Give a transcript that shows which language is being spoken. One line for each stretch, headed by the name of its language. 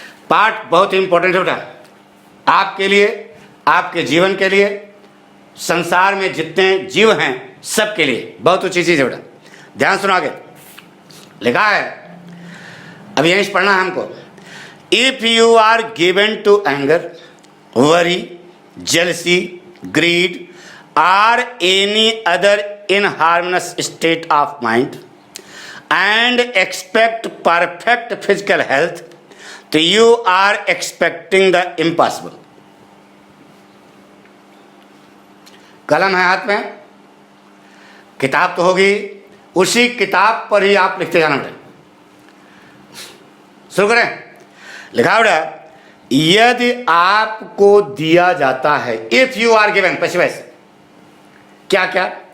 Hindi: पाठ बहुत ही इंपॉर्टेंट है बेटा, आपके लिए, आपके जीवन के लिए, संसार में जितने जीव हैं सबके लिए बहुत ऊंची चीज है बेटा। ध्यान सुनो। आगे लिखा है, अब यहीं से पढ़ना है हमको।
English: if you are given to anger, worry, jealousy, greed or any other inharmonious state of mind and expect perfect physical health,
Hindi: तो
English: you are expecting the impossible.
Hindi: कलम है हाथ में, किताब तो होगी, उसी किताब पर ही आप लिखते जाना बेटा। शुरू करें। लिखा बेटा, यदि आपको दिया जाता है,
English: if you are given,
Hindi: पैसे वैसे क्या क्या?